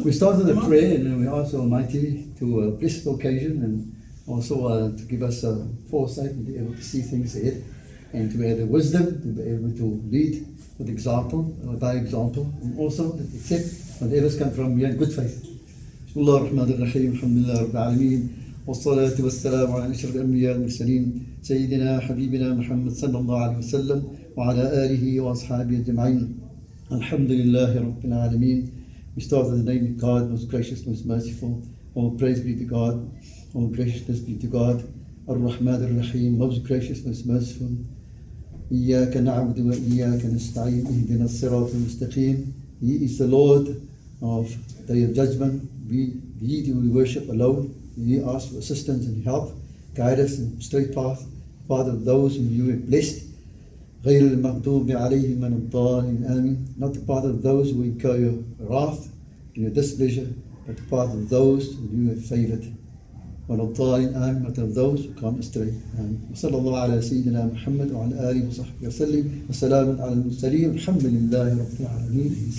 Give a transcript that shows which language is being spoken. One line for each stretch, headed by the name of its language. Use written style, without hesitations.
English: We started a prayer and then we asked Almighty to bless the occasion and also to give us foresight and be able to see things ahead and to have the wisdom to be able to lead with example, by example, and also to accept whatever's come from you in good faith.
Arabic: بسم الله الرحمن الرحيم الحمد لله رب العالمين والصلاة والسلام على أشرف الأنبياء والمرسلين سيدنا حبيبنا محمد صلى الله عليه وسلم وعلى آله وأصحابه أجمعين الحمد لله رب العالمين.
English: We start with the name of God, most gracious, most merciful. All praise be to God, all graciousness be to God. Ar-Rahman Ar-Rahim, most gracious, most merciful.
Arabic: إياك نعبد وإياك نستعين اهدنا الصراط المستقيم.
English: He is the Lord of Day of Judgment. He do we worship alone. We ask for assistance and help. Guide us in straight path. Father, those whom you have blessed.
Arabic: غير المغضوب عليهم من الضالين آمين.
English: Not the path of those who incur your wrath and your displeasure, but the path of those whom you have favored.
Arabic: والضالين آمين.
English: Not of those who come astray.
Arabic: آمين. وصلى الله على سيدنا محمد وعلى آله وصحبه وسلم وسلام على المرسلين والحمد لله رب العالمين.